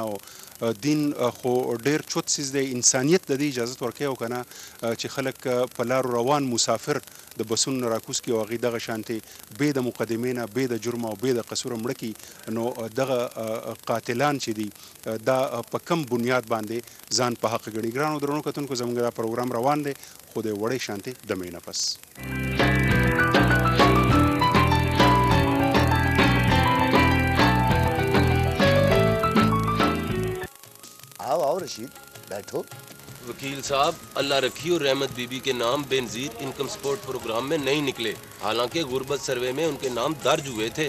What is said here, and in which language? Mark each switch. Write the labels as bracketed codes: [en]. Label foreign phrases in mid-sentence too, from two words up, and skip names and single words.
[ps] او دین خو ډېر چوت څیز دی، انسانیت د دې اجازت ورکوي او که نه چې خلک په لارو روان مسافر د بسونو نه راکوز کړي او هغې دغه شانتې بې د مقدمې نه بې د جرمه او بې د قصوره مړه کړي، نو دغه قاتلان چې دي دا په کم بنیاد باندې ځان په حق ګڼي. ګرانو درنو کتونکو زموږ دا پروګرام روان دی خو د وړې شانتې دمې نه پس. [ur] آؤ رشید بیٹھو. وکیل صاحب اللہ رکھی اور رحمت بی بی کے نام بے نظیر انکم سپورٹ پروگرام میں نہیں نکلے، حالانکہ غربت سروے میں ان کے نام درج ہوئے تھے.